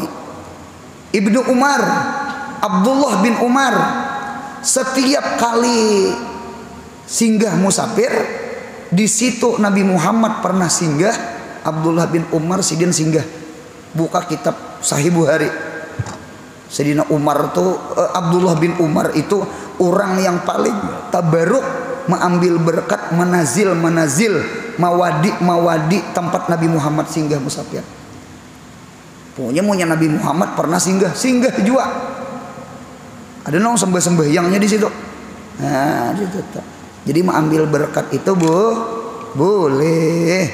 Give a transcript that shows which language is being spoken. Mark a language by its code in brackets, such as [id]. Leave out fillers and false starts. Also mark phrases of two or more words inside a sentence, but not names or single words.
[id] Ibnu Umar, Abdullah bin Umar, setiap kali singgah musafir, di situ Nabi Muhammad pernah singgah. [bjn] Abdullah bin Umar sidin singgah buka kitab Sahih Bukhari. [id] Sayyidina Umar tuh Abdullah bin Umar itu orang yang paling tabaruk mengambil berkat [ar] منازل مواضع [id] tempat Nabi Muhammad singgah musafir. Punya Nabi Muhammad pernah singgah juga. [bjn] Ada nong sembahyangnya di situ. [id] Nah, gitu. Jadi mengambil berkat itu boleh.